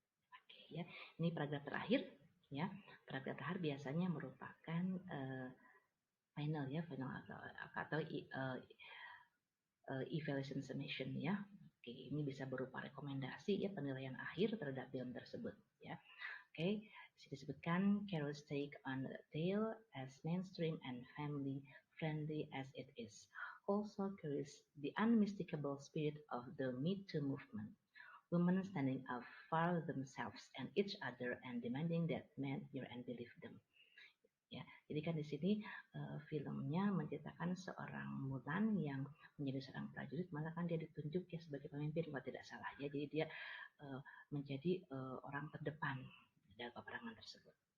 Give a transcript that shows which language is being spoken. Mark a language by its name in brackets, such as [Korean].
[Indonesian] Oke ya, ini paragraf terakhir ya. Paragraf terakhir biasanya merupakan final atau evaluation summation ya. Oke, ini bisa berupa rekomendasi ya, penilaian akhir terhadap film tersebut ya. Oke, disebutkan [English] Caro's take on the tale as mainstream and family friendly as it is also carries the unmistakable spirit of the Me Too movement. Women standing up for themselves and each other and demanding that men hear and believe them. [Indonesian] Ya, jadi kan di sini filmnya menceritakan seorang Mulan yang menjadi seorang prajurit, malah kan dia ditunjuk ya sebagai pemimpin kalau tidak salah ya. Jadi dia menjadi orang terdepan dalam peperangan tersebut.